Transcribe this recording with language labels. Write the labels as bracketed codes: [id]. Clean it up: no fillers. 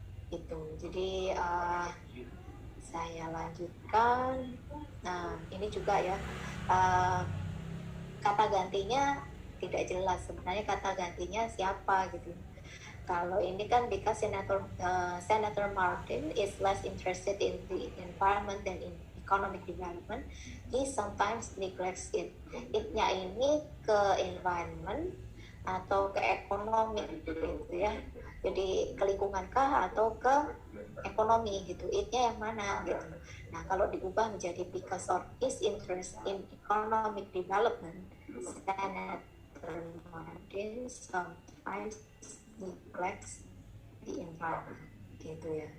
[id] Itu. Jadi saya lanjutkan. Nah, ini juga ya kata gantinya tidak jelas sebenarnya kata gantinya siapa gitu. Kalau ini kan [en] because Senator Martin is less interested in the environment than in economic development, he sometimes neglects it. [id] It-nya ini ke environment atau ke ekonomi gitu ya. Jadi ke lingkungan kah atau ke ekonomi gitu. It-nya yang mana gitu. Nah, kalau diubah menjadi [en] because of his interest in economic development, Senator Martin sometimes neglects the environment [id] gitu ya.